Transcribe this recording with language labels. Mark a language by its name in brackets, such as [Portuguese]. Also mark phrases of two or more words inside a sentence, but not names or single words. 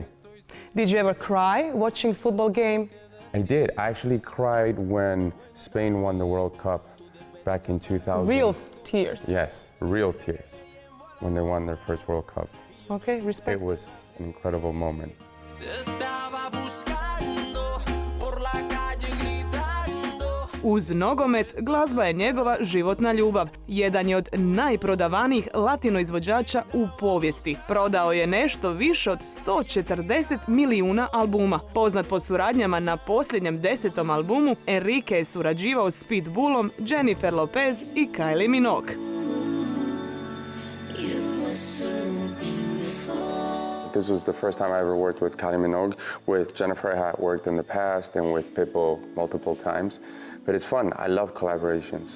[English] Did you ever cry watching football game? I did. I actually cried when Spain won the World Cup back in 2000. Real tears? Yes, real tears when they won their first World Cup. Okay, respect. It was an incredible moment. [Croatian] Uz nogomet, glazba je njegova životna ljubav. Jedan je od najprodavanijih latino izvođača u povijesti. Prodao je nešto više od 140 milijuna albuma. Poznat po suradnjama na posljednjem 10. albumu, Enrique je surađivao s Pitbullom, Jennifer Lopez i Kylie Minogue. [English] This was the first time I ever worked with Kylie Minogue. With Jennifer, I had worked in the past, and with Pitbull multiple times. But it's fun. I love collaborations.